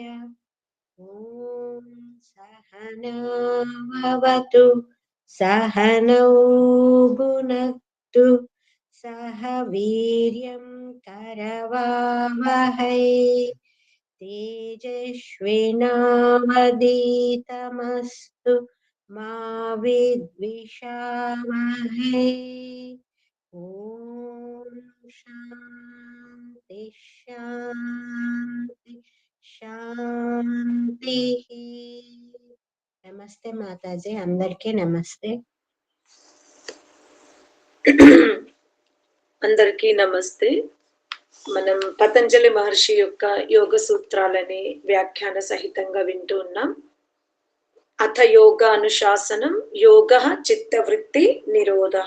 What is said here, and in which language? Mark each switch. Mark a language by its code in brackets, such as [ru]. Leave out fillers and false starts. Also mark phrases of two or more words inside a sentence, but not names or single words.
[sa] ॐ सहनावतु सहनौ भुनक्तु सह वीर्यं करवावहै तेजस्विनावधीतमस्तु मा विद्विषावहै। ॐ शान्ति शान्ति शांति। [te] నమస్తే మాతాజీ, అందరికీ నమస్తే। అందరికీ నమస్తే. మనం పతంజలి మహర్షి యొక్క యోగ సూత్రాలని వ్యాఖ్యాన సహితంగా వింటూ ఉన్నాం. [sa] అథ యోగ అనుశాసనం యోగ చిత్తవృత్తి నిరోధః.